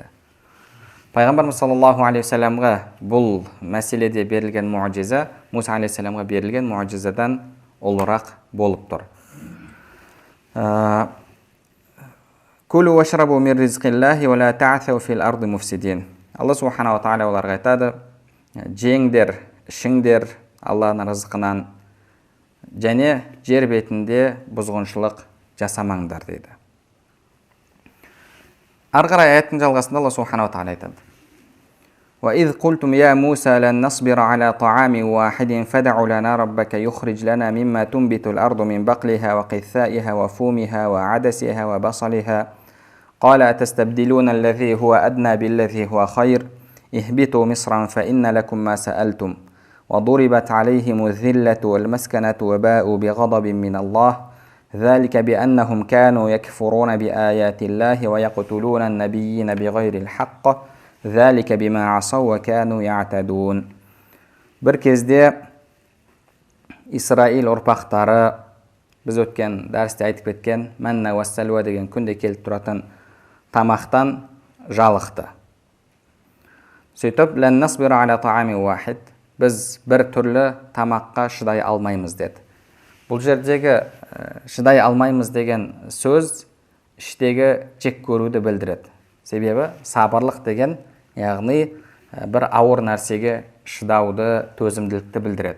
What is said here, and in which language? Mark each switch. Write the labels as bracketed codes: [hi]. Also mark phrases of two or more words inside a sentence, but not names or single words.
[kk] Пайғамбарымыз [ar] صلى الله عليه وسلم [kk] бұл мәселеде берілген муъжиза Муса алейхиссаламға берілген муъжизадан ұлырақ болып тұр. [ar] كلوا واشربوا من رزق الله ولا تعثوا في الأرض مفسدين. [kk] Алла [ar] سبحانه وتعالى [kk] оларға айтады: жеңдер, ішіңдер Алланың рызқынан, және жер бетінде бұзғыншылық жасамаңдар дейді. Ары қарай аяттың жалғасында Алла [ar] سبحانه وتعالى [kk] айтады: [ar] وَإِذْ قُلْتُمْ يَا مُوسَى لَن نَّصْبِرَ عَلَى طَعَامٍ وَاحِدٍ فَادْعُ لَنَا رَبَّكَ يُخْرِجْ لَنَا مِمَّا تُنبِتُ الْأَرْضُ مِنْ بَقْلِهَا وَقِثَّائِهَا وَفُومِهَا وَعَدَسِهَا وَبَصَلِهَا قَالَ أَتَسْتَبْدِلُونَ الَّذِي هُوَ أَدْنَى بِالَّذِي هُوَ خَيْرٌ اهْبِطُوا مِصْرًا فَإِنَّ لَكُمْ مَا سَأَلْتُمْ وَضُرِبَتْ عَلَيْهِمُ الذِّلَّةُ وَالْمَسْكَنَةُ وَبَاءُوا بِغَضَبٍ مِّنَ اللَّهِ ذَلِكَ بِأَنَّهُمْ كَانُوا يَكْفُرُونَ بِآيَاتِ اللَّهِ وَيَقْتُلُونَ النَّبِيِّينَ بِغَيْرِ الْحَقِّ ذَلِكَ بِمَا عَصَوْا وَكَانُوا يَعْتَدُونَ. [kk] Бір кезде Исраил ұрпақтары, біз өткен дәрісте айтып кеткен [ar] المن والسلوى [kk] деген күнде келіп тұратын тамақтан жалықты. Сөйтіп, [ar] لن نصبر على طعام واحد, [kk] біз бір түрлі тамаққа шыдай алмаймыз деді. Бұл жердегі шыдай алмаймыз деген сөз іштегі жек көруді білдіреді. Себебі сабырлық деген, яғни бір ауыр нәрсеге шыдауды, төзімділікті білдіреді.